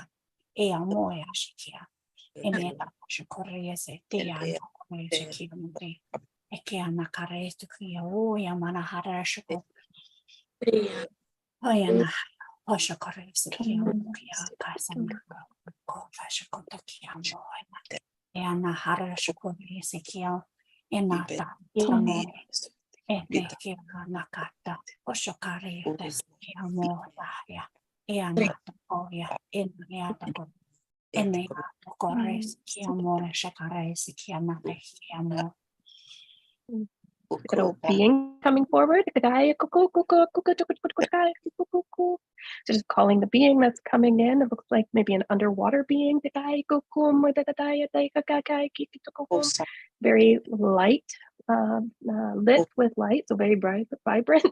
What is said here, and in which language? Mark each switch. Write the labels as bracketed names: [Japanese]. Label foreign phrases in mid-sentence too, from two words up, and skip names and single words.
[English] Ea moya shikia. Emeta shikoria se te ando kore shikia mure. Eke ana kare stukia o ya mana hara shiko. Oya na osho kore sikia mukia kasa ko fasha ko tokia moya. Ea na hara shiko sikia enata tomo. Ete kia nakata oshokare kia moya e anata oya eniata ko eniata kores kia moya shakare kia nata kia mo. Little being coming forward. So just calling the being that's coming in. It looks like maybe an underwater being. Very light, lit with light, so very bright, vibrant.